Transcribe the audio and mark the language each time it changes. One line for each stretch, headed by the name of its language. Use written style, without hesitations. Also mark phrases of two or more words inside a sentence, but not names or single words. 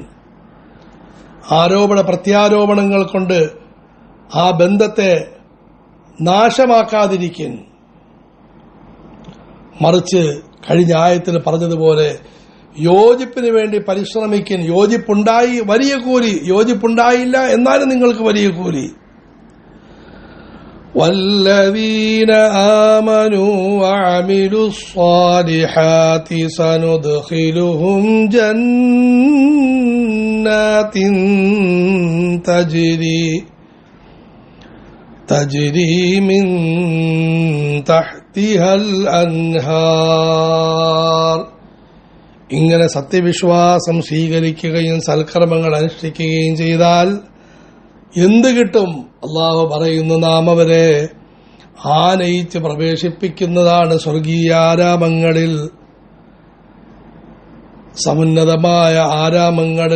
Malayalam: ആരോപണ പ്രത്യാരോപണങ്ങൾ കൊണ്ട് ആ ബന്ധത്തെ നാശമാക്കാതിരിക്കും. മറിച്ച് കഴിഞ്ഞ ആയത്തിൽ പറഞ്ഞതുപോലെ യോജിപ്പിന് വേണ്ടി പരിശ്രമിക്കും. യോജിപ്പുണ്ടായി വലിയ കൂലി, യോജിപ്പുണ്ടായില്ല എന്നാലും നിങ്ങൾക്ക് വലിയ കൂലി.
Arabic: والذين آمنوا وعملوا الصالحات سندخلهم جنات تجري من تحتها الأنهار.
Malayalam: ഇങ്ങനെ സത്യവിശ്വാസം സ്വീകരിക്കുകയും സൽക്കർമ്മങ്ങൾ അനുഷ്ഠിക്കുകയും ചെയ്താൽ എന്ത് കിട്ടും? അള്ളാഹു പറയുന്നു, നാം അവരെ ആനയിച്ച് പ്രവേശിപ്പിക്കുന്നതാണ് സ്വർഗീയ ആരാമങ്ങളിൽ, സമുന്നതമായ ആരാമങ്ങളിൽ.